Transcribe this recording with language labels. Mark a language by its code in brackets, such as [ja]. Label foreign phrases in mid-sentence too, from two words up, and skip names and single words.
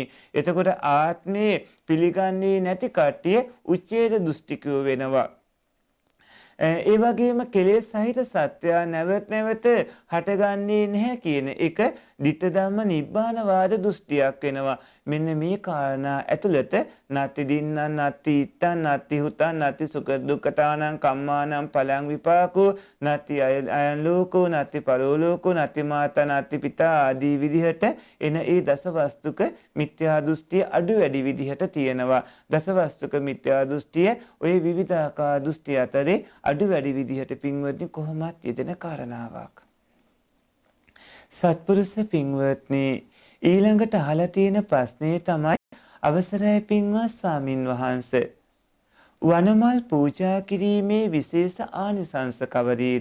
[si] එතකොට ආත්මේ පිළිගන්නේ නැති කට්ටිය උච්ඡේද දෘෂ්ටිකයෝ වෙනවා. ඒ වගේම කෙලෙස් සහිත සත්‍යය නැවත නැවත හටගන්නේ නැහැ කියන එක [pi] ditta ධම්ම [si] නිබ්බානවාද දෘෂ්ටියක් වෙනවා. මෙන්න මේ කාරණා ඇතුළත [pi] නත්ති දින්නං නත්ති ඉත්තං නත්ති හුතං නත්ති සුඛ දුක්ඛතානං කම්මානං පලං විපාකෝ නත්ති අයං ලෝකෝ නත්ති පරලෝකෝ නත්ති මාතා නත්ති පිතා [si] ආදී විදිහට එන ඒ දසවස්තුක මිත්‍යා දෘෂ්ටිය අඩු වැඩි විදිහට තියෙනවා. දසවස්තුක මිත්‍යා දෘෂ්ටිය ওই විවිධාකාර දෘෂ්ටි අතරේ අඩු වැඩි විදිහට පින්වත්නි කොහොමත් යෙදෙන කාරණාවක්. සත්පුරුෂ පින්වත්නි ඊළඟට අහලා තියෙන ප්‍රශ්නේ තමයි අවසරයි පින්වත් ස්වාමින් වහන්සේ වනමල් පූජා කිරීමේ විශේෂ ආනිසංස කවරේද?